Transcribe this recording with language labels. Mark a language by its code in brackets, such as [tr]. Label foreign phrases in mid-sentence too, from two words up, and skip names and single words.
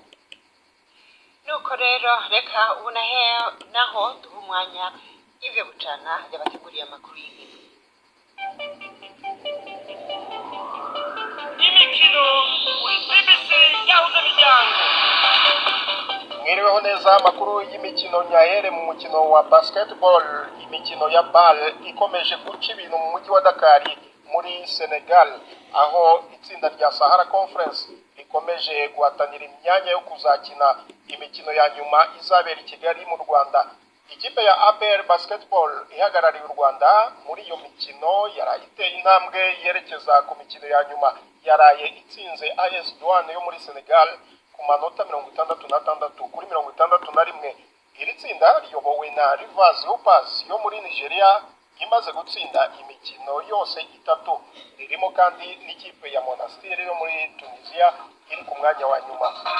[rw] nuko rero reka ubu naho duha umwanya Yves Bucana yabateguriye amakuru y'inkino imikino kuri BBC yahuza imiryango. mwiriweho neza amakuru y'imikino nyahere mu mukino wa basketball imikino ya ball ikomeje guca ibintu mu mujyi wa Dakar muri Senegal aho itsinda rya Sahara Conference rikomeje guhatanira imyanya yo kuzakina imikino ya nyuma izabera i Kigali mu Rwanda ikipe ya APR Basketball ihagarariye u Rwanda muri iyo mikino yaraye iteye intambwe yerekeza ku mikino ya nyuma yaraye itsinze AS Douane yo muri Senegal ku manota 66 kuri 61 iri tsinda riyobowe na Rivers Hoopers yo muri Nigeria imaze gutsinda imikino yose itatu ririmo kandi n'ikipe ya Monastir yo muri Tunisia iri ku mwanya wa nyuma